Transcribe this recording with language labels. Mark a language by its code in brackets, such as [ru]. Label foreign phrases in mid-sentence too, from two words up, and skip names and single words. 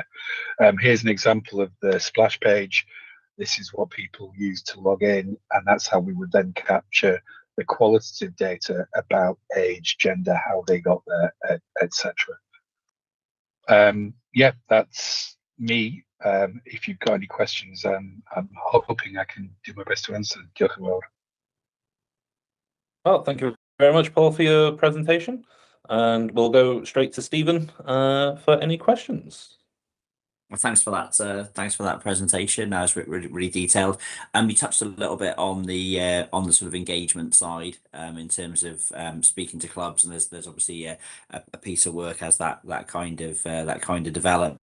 [en] Here's an example of the splash page. This is what people use to log in, and that's how we would then capture the qualitative data about age, gender, how they got there, etc. Yeah, that's me. If you've got any questions, I'm hoping I can do my best to answer. [cy] Diolch yn fawr. [en] Well, thank you very much, Paul, for your presentation. And we'll go straight to Stephen for any questions. Well, thanks for that. Thanks for that presentation. That was really detailed. You touched a little bit on the sort of engagement side in terms of speaking to clubs, and there's obviously a piece of work as that kind of develops.